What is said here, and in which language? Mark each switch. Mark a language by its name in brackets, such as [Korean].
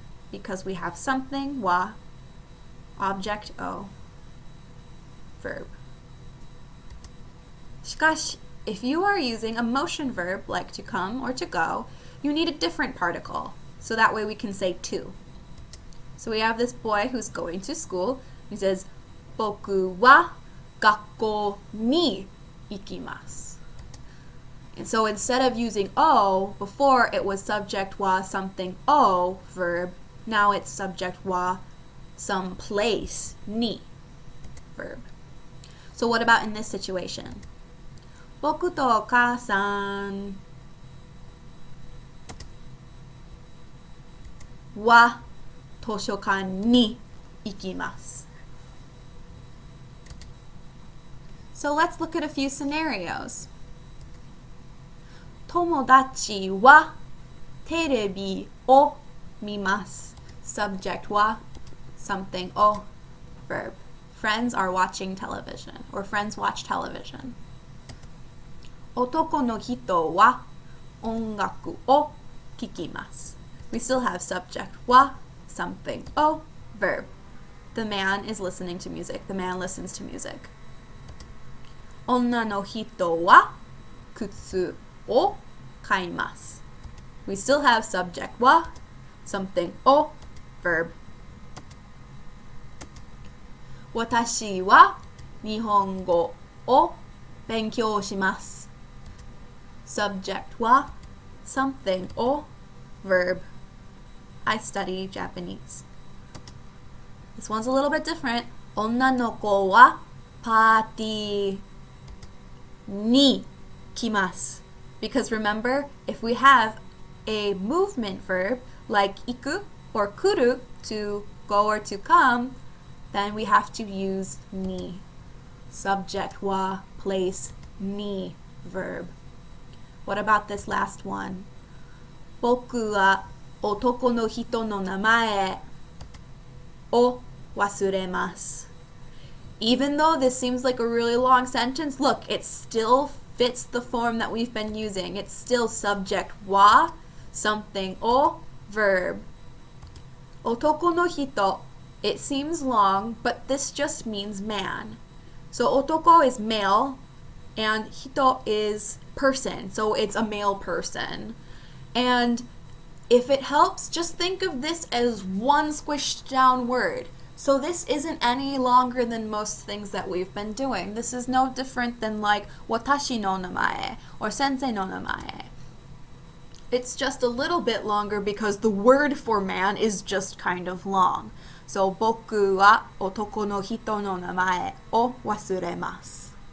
[English] Because we have something wa, object o, verb. しかし, if you are using a motion verb like to come or to go, you need a different particle. So that way we can say to. So we have this boy who's going to school. He says, [Japanese] 僕は学校に行きます. [English] And so instead of using o, before it was subject wa something o verb, now it's subject wa some place ni verb. So what about in this situation? [Japanese] 僕とお母さんは図書館に行きます. [English] So let's look at a few scenarios. [Japanese] 友達はテレビを見ます. [English] Subject は something を verb. Friends are watching television, or friends watch television. [Japanese] 男の人は音楽を聴きます. [English] We still have subject は something を verb. The man is listening to music. The man listens to music. [Japanese] 女の人は靴を買います. [English] We still have subject は something を verb. [Japanese] 私は日本語を勉強します. [English] Subject は something を verb. I study Japanese. This one's a little bit different. [Japanese] 女の子はパーティーに来ます. [English] Because remember, if we have a movement verb like 行く or 来る to go or to come, then we have to use ni. Subject は place ni verb. What about this last one? [Japanese] 僕は男の人の名前を忘れます. [English] Even though this seems like a really long sentence, look, it still fits the form that we've been using. It's still subject は something を verb. 男の人, it seems long, but this just means man. So 男 is male and 人 is person, so it's a male person. And if it helps, just think of this as one squished down word. So this isn't any longer than most things that we've been doing. This is no different than like watashi no namae or sensei no namae. It's just a little bit longer because the word for man is just kind of long. [Japanese] So 僕は男の人の名前を忘れます.